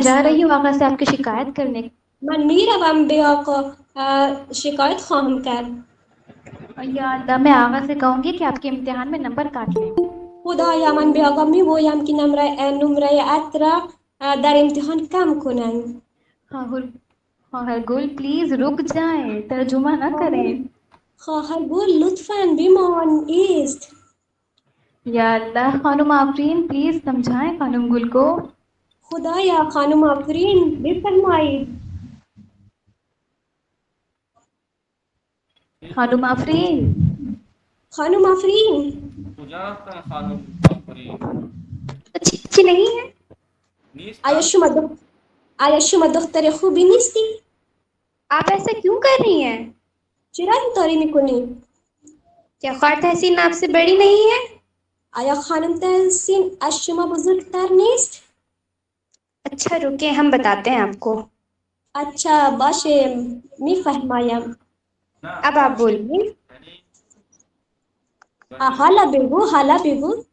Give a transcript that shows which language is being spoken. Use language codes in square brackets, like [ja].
[ur] جا رہی ہوں آقا سے آپ کی شکایت کرنے. [fa] من میروم به آقا شکایت خواهم کرد. [ur] یا اللہ، میں آقا سے کہوں گی کہ آپ کے امتحان میں نمبر کاٹ لیں. [fa] خدایا من به آقا میگویم که نمره ات را در امتحان کم کنند. [ur] خواہر گل پلیز رک جائیں، ترجمہ نہ کریں. [fa] خواهر گل لطفاً بمان ایست. [ur] یا اللہ، خانم آفرین پلیز سمجھائیں خانم گل کو. [fa] خدایا خانم آفرین بفرمایید. خانم آفرین. خانم آفرین. کجا هستن خانم آفرین؟ [ur] چی نہیں ہے؟ [fa] نیست. آیا شما دختر خوبی نیستی؟ [ur] آپ ایسا کیوں کر رہی ہیں؟ [fa] چرا اینطوری میکنی؟ [ur] کیا خواہر تحسین آپ سے بڑی نہیں ہے؟ [fa] آیا خانم تحسین از شما بزرگتر نیست؟ [ur] اچھا رکیں، ہم بتاتے ہیں آپ کو. [fa] اچھا باشه میفهمایم. [ur] اب آپ بولیے. [fa] حالا بگو.